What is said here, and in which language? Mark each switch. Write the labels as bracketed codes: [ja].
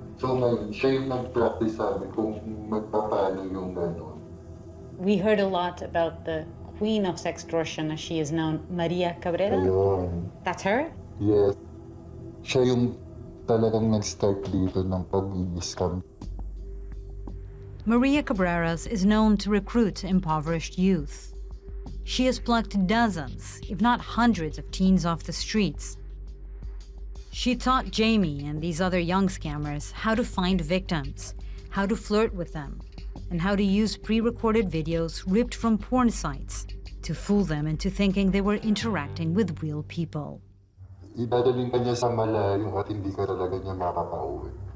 [tl] So ngayon, siya yung nag-practice sa amin kung magpapano yung gano'n. [en] We heard a lot about the queen of sextortion, as she is known, Maria Cabrera. [tl] Ayun. [en] That's her? Yes. [tl] Siya yung talagang nag-start dito ng pag-i-scam. [en] Maria Cabreras is known to recruit impoverished youth. She has plucked dozens, if not hundreds, of teens off the streets. She taught Jamie and these other young scammers how to find victims, how to flirt with them, and how to use pre-recorded videos ripped from porn sites to fool them into thinking they were interacting with real people. [tl] Idadaling ka niya sa malayo at hindi ka talaga niya makakauwi.